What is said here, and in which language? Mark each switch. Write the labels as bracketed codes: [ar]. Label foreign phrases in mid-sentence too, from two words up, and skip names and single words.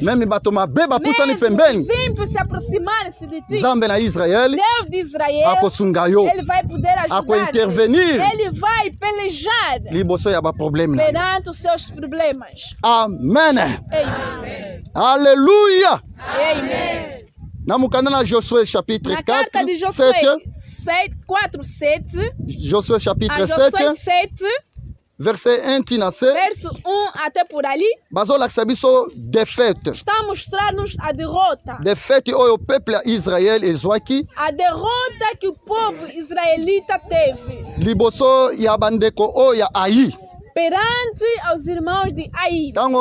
[pt] Mesmo simples se aproximarem-se de ti, Deus de Israel, Ele vai poder ajudar, Ele vai pelejar perante os seus problemas. Amen. Amen. Aleluia. Amen. Na Josué chapitre 4, 7. [fr] Josué chapitre 7. Verset 1 [pt] verso 1 até por ali. Está a mostrar-nos a derrota. A derrota que o povo israelita teve perante aos irmãos de Ai.